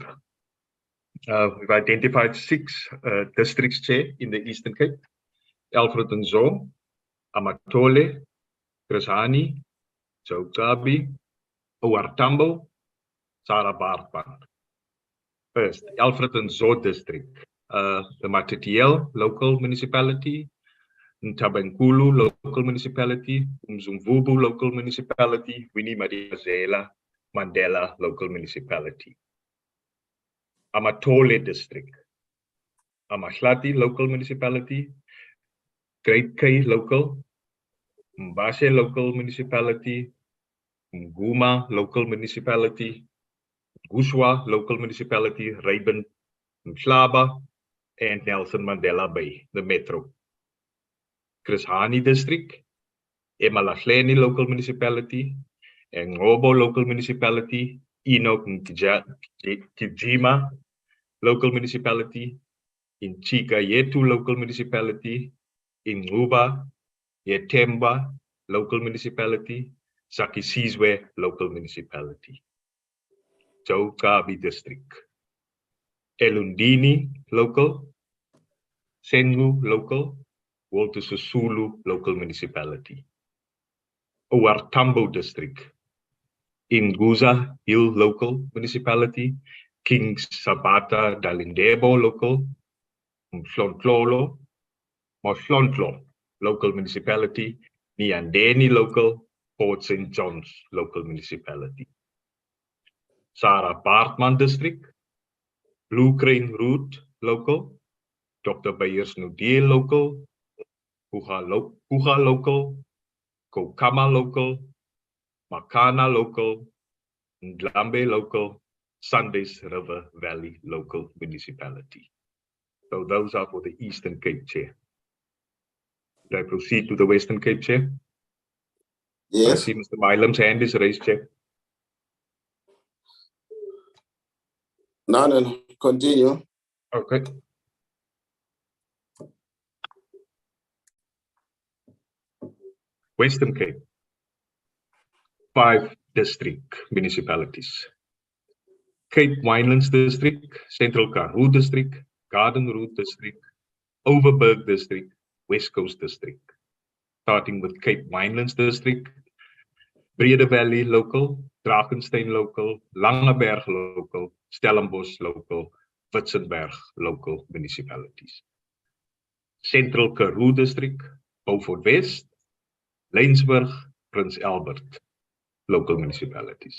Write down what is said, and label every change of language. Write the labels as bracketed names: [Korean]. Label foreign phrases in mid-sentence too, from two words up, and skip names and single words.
[English] We've identified 6 districts, Chair, in the Eastern Cape: Alfred and Zo, Amatole, Grisani, Jokabi, Oartambo, Sarabarpan. First, Alfred and Zo district. The Matatiel local municipality, Ntabankulu local municipality, Umzumvubu local municipality, Winnie Madikizela Mandela local municipality. Amatole district. Amahlati local municipality, Great K local, Mbashe local municipality, Nguma local municipality, Guswa local municipality, Raven, Mhlaba, and Nelson Mandela Bay, the metro. Chris Hani district, Emalahleni local municipality, Ngobo local municipality, Enoch Kijima local municipality, in Chika Yetu local municipality, in Nguba, Yetemba local municipality, Sakisizwe local municipality. Jokabi district. Elundini local, Sengu local, Walter Sisulu local municipality. Oartambo district. Inguza Hill local municipality, King Sabata Dalindebo local, Mhlontlolo, Mohlontlo local municipality, Niandeni local, Port St. John's local municipality. Sarah Bartman district, Blue Crane Route local, Dr. Bayers Nudie local, Kuha local, Kokama local, Makana local, Ndlambe local, Sundays River Valley local municipality. So those are for the Eastern Cape, Chair. Should I proceed to the Western Cape, Chair? Yes. I see Mr. Mailem's hand is raised, Chair. No. Continue. Okay. Western Cape. 5 district municipalities: Cape Winelands District, Central Karoo District, Garden Route District, Overberg District, West Coast District. Starting with Cape Winelands District, Brede Valley Local, Drakensberg Local, Langeberg Local, Stellenbosch Local, Witzenberg Local municipalities. Central Karoo District, Beaufort West, Laingsburg, Prince Albert local municipalities.